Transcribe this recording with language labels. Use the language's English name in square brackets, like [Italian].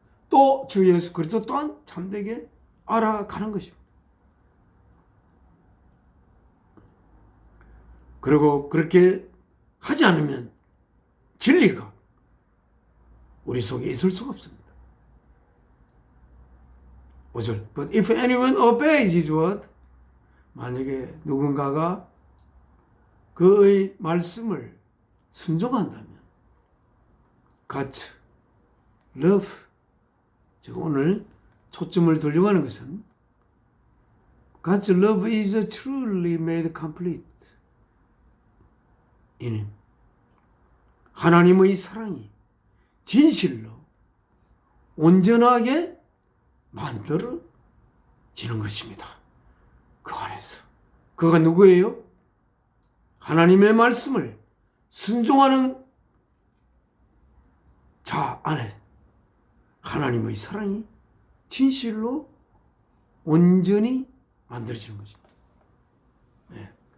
[Korean] 또 주 예수 그리스도 또한 참되게 알아가는 것입니다. 그리고 그렇게 하지 않으면 진리가 우리 속에 있을 수가 없습니다. 5절. [English] But if anyone obeys his word, [Korean] 만약에 누군가가 그의 말씀을 순종한다면, [English] God's love, [Korean] 제가 오늘 초점을 돌려고 하는 것은 [English] God's love is truly made complete in him. [Korean] 하나님의 사랑이 진실로 온전하게 만들어지는 것입니다. 그 안에서. 그가 누구예요? 하나님의 말씀을 순종하는 자 안에 하나님의 사랑이 진실로 온전히 만들어지는 것입니다. 네.